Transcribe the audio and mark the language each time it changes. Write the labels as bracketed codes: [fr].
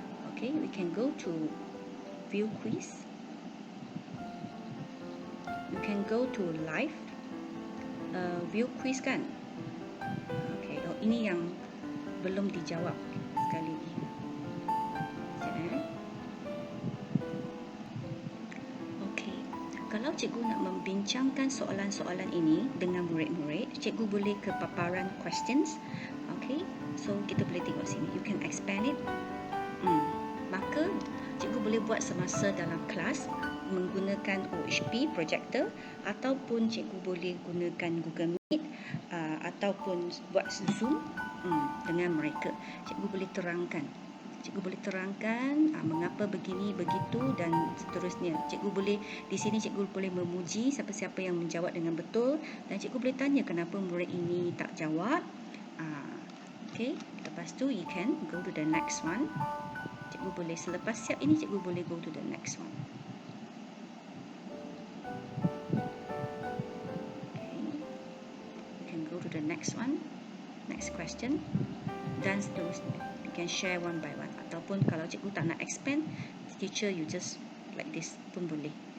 [en] Okay, we can go to view quiz. You can go to live view quiz kan. [ms] Okay, oh ini yang belum dijawab sekali. Okay, kalau cikgu nak membincangkan soalan-soalan ini dengan murid-murid, cikgu boleh ke paparan questions. Okay, so kita boleh tengok sini. [en] You can expand it. [ms] Maka cikgu boleh buat semasa dalam kelas menggunakan OHP projector, ataupun cikgu boleh gunakan Google Meet ataupun buat Zoom dengan mereka. Cikgu boleh terangkan. Cikgu boleh terangkan mengapa begini begitu dan seterusnya. Cikgu boleh di sini cikgu boleh memuji siapa-siapa yang menjawab dengan betul, dan cikgu boleh tanya kenapa murid ini tak jawab. [en] Okay, lepas tu you can go to the next one. [ms] Cikgu boleh selepas siap ini cikgu boleh [en] go to the next one. Okay, you can go to the next one, next question, [ms] dan seterusnya. [en] You can share one by one. [ms] Ataupun kalau cikgu tak nak expand, teacher you just like this pun boleh.